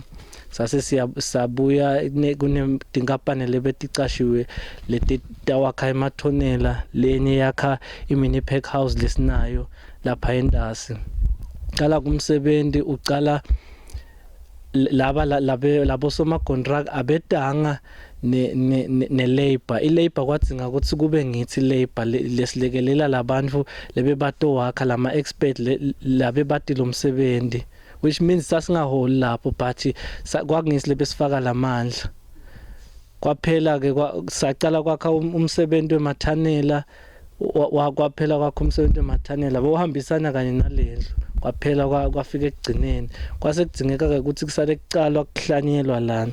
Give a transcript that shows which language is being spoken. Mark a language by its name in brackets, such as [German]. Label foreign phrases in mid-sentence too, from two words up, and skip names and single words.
[Swati] Sase siyabuya kunedingapane lebeticashiwe leti tawakha emathonela, lenye yakha imini [English] pack house [Swati] lesinayo lapha endasi. Qala kumsebenzi uqala labo soma contract abedanga ne labor. I-labor kwadinga ukuthi kube ngithi labor lesilekelela labantu lebe batowakha lama expert labe batilo umsebenzi, [English] which means [Swati] sasingaholi lapho but kwakungisile besifaka lamandla. Kwaphela ke saqala kwakha umsebenzi wemathanela, kwaphela kwakha umsebenzi wemathanela bohambisana kanye nalendlu. Kwaphela kwafika ekugcineni kwasekudingeka ke ukuthi kusale kuqalwa kuhlanyelwa lana.